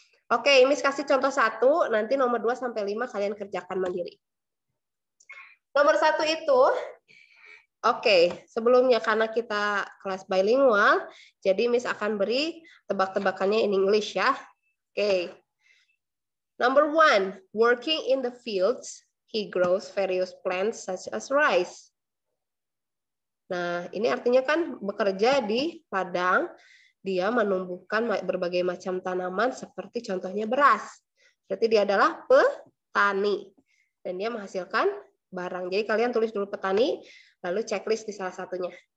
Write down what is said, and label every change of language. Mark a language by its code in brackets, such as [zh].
[id] Oke, Miss kasih contoh 1, nanti nomor 2 sampai 5 kalian kerjakan mandiri. Nomor 1 itu, oke, sebelumnya karena kita kelas bilingual, jadi Miss akan beri tebak-tebakannya [en] in English [id] ya. Oke. [en] Number 1, working in the fields, he grows various plants such as rice. [id] Nah, ini artinya kan bekerja di ladang, dia menumbuhkan berbagai macam tanaman seperti contohnya beras. Berarti dia adalah petani. Dan dia menghasilkan barang. Jadi kalian tulis dulu petani, lalu checklist di salah satunya.